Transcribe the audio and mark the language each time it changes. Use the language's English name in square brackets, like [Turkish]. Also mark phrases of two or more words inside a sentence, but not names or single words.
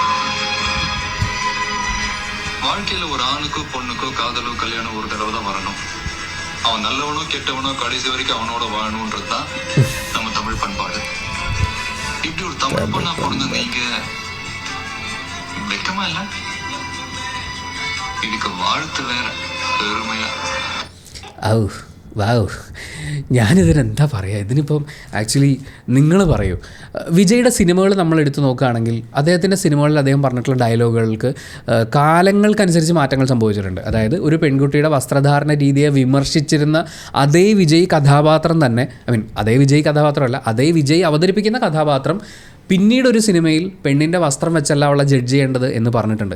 [Tamil] வாழ்க்கையில ஒரு ஆணுக்கோ பொண்ணுக்கோ காதலோ கல்யாணம் ஒரு தடவை தான் வரணும். அவன் நல்லவனோ கெட்டவனோ கடைசி வரைக்கும் அவனோட வாழணும்ன்றது தான் நம்ம தமிழ் பண்பாடு. இப்படி ஒரு தமிழ் பொண்ணா பிறந்து நீங்க வெக்கமா இல்ல? இதுக்கு வாழ்த்து வேற பெருமையா. [Malayalam] വാവ്, ഞാനിതിനെന്താ പറയുക? ഇതിനിപ്പം ആക്ച്വലി നിങ്ങൾ പറയൂ. വിജയുടെ സിനിമകൾ നമ്മൾ എടുത്തു നോക്കുകയാണെങ്കിൽ അദ്ദേഹത്തിൻ്റെ സിനിമകളിൽ അദ്ദേഹം പറഞ്ഞിട്ടുള്ള ഡയലോഗുകൾക്ക് കാലങ്ങൾക്കനുസരിച്ച് മാറ്റങ്ങൾ സംഭവിച്ചിട്ടുണ്ട്. അതായത് ഒരു പെൺകുട്ടിയുടെ വസ്ത്രധാരണ രീതിയെ വിമർശിച്ചിരുന്ന അതേ വിജയ് കഥാപാത്രം തന്നെ, അതേ വിജയ് കഥാപാത്രമല്ല, അതേ വിജയ് അവതരിപ്പിക്കുന്ന കഥാപാത്രം പിന്നീട് ഒരു സിനിമയിൽ പെണ്ണിൻ്റെ വസ്ത്രം വെച്ചല്ല അവളെ ജഡ്ജ് ചെയ്യേണ്ടത് എന്ന് പറഞ്ഞിട്ടുണ്ട്.